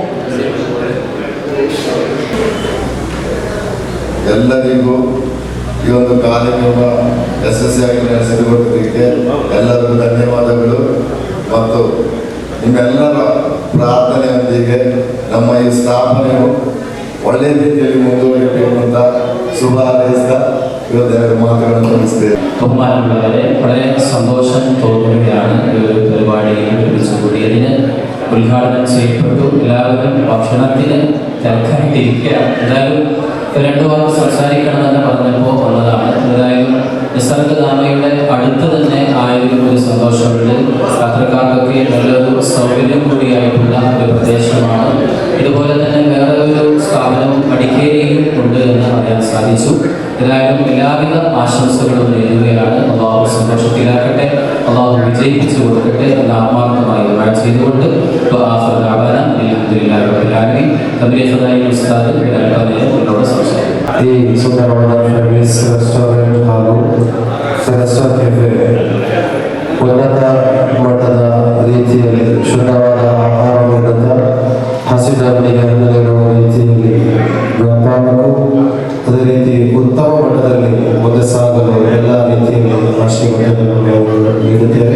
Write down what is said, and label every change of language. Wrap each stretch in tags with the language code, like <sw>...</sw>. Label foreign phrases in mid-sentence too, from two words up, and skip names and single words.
<kn>ಎಲ್ಲರಿಗೂ ಈ ಒಂದು ಕಾರ್ಯಕ್ರಮ ಯಶಸ್ವಿಯಾಗಿ ನಡೆಸಿಕೊಡುವುದಕ್ಕೆ ಎಲ್ಲರಿಗೂ ಧನ್ಯವಾದಗಳು ಮತ್ತು ನಿಮ್ಮೆಲ್ಲರ ಪ್ರಾರ್ಥನೆಯೊಂದಿಗೆ ನಮ್ಮ ಈ ಸ್ಥಾಪನೆಯು ಒಳ್ಳೆಯ ರೀತಿಯಲ್ಲಿ ಮುಂದುವರಿಯಬೇಕು ಅಂತ</kn> <ml>ശുഭ ആശംസ ഇവരുടെ മാതൃകളെ നമസ്തേ. ബഹുമാനമുള്ളവരെ, വളരെ സന്തോഷം തോന്നുകയാണ് ഈ ഒരു പരിപാടി ഒരുമിച്ച് കൂടിയതിന്. ഉദ്ഘാടനം ചെയ്യപ്പെട്ടു. എല്ലാവരും ഭക്ഷണത്തിന് തിരക്കായിട്ടിരിക്കുകയാണ്. എന്തായാലും രണ്ടു വാക്ക് സംസാരിക്കണമെന്ന് പറഞ്ഞപ്പോൾ വന്നതാണ്. എന്തായാലും നിസർഗധാമയുടെ അടുത്ത് തന്നെ ആയതിൽ ഒരു സന്തോഷമുണ്ട്. യാത്രക്കാർക്കൊക്കെ നല്ലൊരു സൗകര്യം കൂടിയായിട്ടുള്ള ഒരു പ്രദേശമാണ്. ഇതുപോലെ തന്നെ വേറെ ഒരു സ്ഥാപനവും മടിക്കേരിയിലും ഉണ്ട് എന്ന് അറിയാൻ സാധിച്ചു. ഏതായാലും എല്ലാവിധ ആശംസകളും നേരുകയാണ്. അള്ളാഹു സന്തോഷത്തിലാക്കട്ടെ, അള്ളാഹു വിജയിപ്പിച്ചു കൊടുക്കട്ടെ എന്ന് ആത്മാർത്ഥമായി ദുആ ചെയ്തുകൊണ്ട്</ml> <kn>ಈ ಸುಂದರವಾದ ಫೆಮಿಸ್ ರೆಸ್ಟೋರೆಂಟ್ ಹಾಗೂ ಫೆರೆಸ್ಟಾ ಕೆಫೆ ಉನ್ನತ ಮಟ್ಟದ ರೀತಿಯಲ್ಲಿ ಶುದ್ಧವಾದ ಆಹಾರ ನೀಡುತ್ತಾ ಹಸಿದವರಿಗೆ ಅನ್ನ ನೀಡುವ ರೀತಿಯಲ್ಲಿ ವ್ಯಾಪಾರಕ್ಕೂ ಅದೇ ರೀತಿ ಉತ್ತಮ ಮಟ್ಟದಲ್ಲಿ ಮುಂದೆ ಸಾಗಲು ಎಲ್ಲ ರೀತಿಯಲ್ಲಿ ಆಶೀರ್ವಾದಗಳನ್ನು ನೀಡುತ್ತೇವೆ.</kn>